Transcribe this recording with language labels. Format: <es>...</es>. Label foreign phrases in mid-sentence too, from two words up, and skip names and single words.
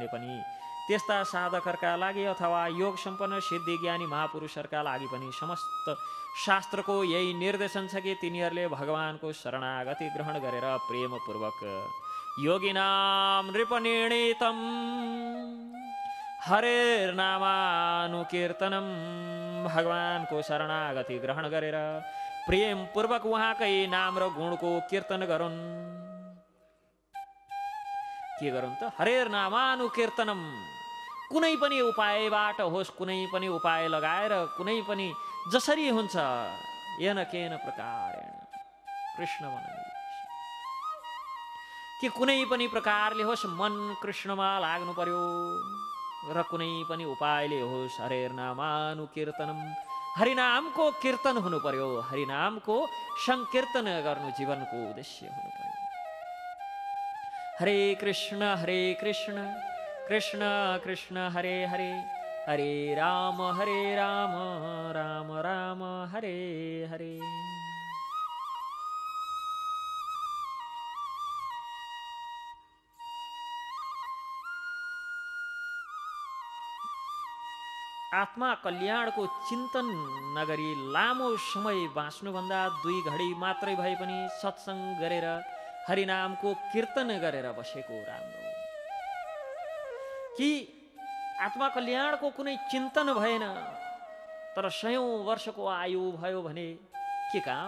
<ne>पनि त्यस्ता साधकहरूका लागि अथवा योग सम्पन्न सिद्धि ज्ञानी महापुरुषहरूका लागि पनि समस्त शास्त्रको यही निर्देशन छ कि तिनीहरूले भगवानको शरणागति ग्रहण गरेर प्रेमपूर्वक</ne> <sa>योगिनाम नृपनिर्णीतम हरेर्नामानुकीर्तनम</sa> <ne>भगवानको शरणागति ग्रहण गरेर प्रेमपूर्वक उहाँकै नाम र गुणको कीर्तन गरून्। के गरून् त? हरेर्नामानुकीर्तनम। कुनै पनि उपायबाट होस्, कुनै पनि उपाय लगाएर, कुनै पनि जसरी हुन्छ</ne> <sa>येन केन प्रकारेण</sa> <ne>कृष्ण भन्नु कि कुनै पनि प्रकारले होस् मन कृष्णमा लाग्नु पर्यो र कुनै पनि उपायले होस् हरेर्नामानुकीर्तनम, हरिनामको कीर्तन हुनु पर्यो, हरिनामको संकीर्तन गर्नु जीवनको उद्देश्य हुनु पर्यो।</ne> <sa>हरे कृष्ण कृष्ण कृष्ण हरे हरे, हरे राम राम राम हरे हरे।</sa> <ne>आत्मा कल्याणको चिन्तन नगरी लामो समय बाँच्नुभन्दा 2 घडी मात्रै भए पनि सत्सङ्ग गरेर हरिनामको कीर्तन गरेर बसेको राम्रो। कि आत्मा कल्याणको कुनै चिन्तन भएन तर 100औं वर्षको आयु भयो भने के काम?</ne>